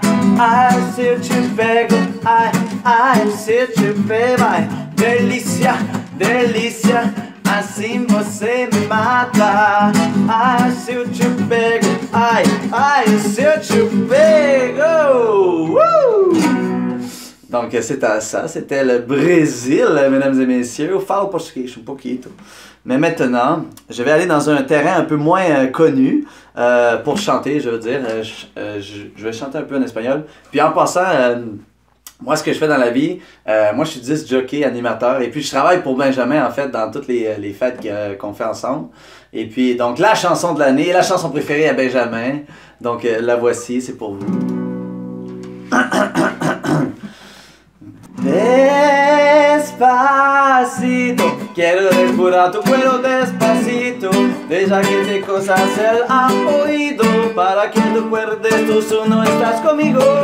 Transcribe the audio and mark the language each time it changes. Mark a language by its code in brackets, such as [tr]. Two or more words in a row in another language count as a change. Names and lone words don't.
[pt] Ai, se eu te pego, ai, se eu te pego, ai, delícia, delícia, assim você me mata. Ai, se eu te pego, ai, se eu te pego. [fr] Donc c'était ça, c'était le Brésil, mesdames et messieurs. Je parle portugais [es] un poquito. [fr] Mais maintenant, je vais aller dans un terrain un peu moins connu pour chanter, je veux dire. Je vais chanter un peu en espagnol. Puis en passant, moi, ce que je fais dans la vie, moi, je suis [en] disc jockey, [fr] animateur. Et puis, je travaille pour Benjamin, en fait, dans toutes les fêtes qu'on fait ensemble. Et puis, donc, la chanson de l'année, la chanson préférée à Benjamin. Donc, la voici, c'est pour vous. [es] Despacito, quiero respirar tu cuero despacito, deja que te cosas el oído, para que te acuerdes tú no estás conmigo.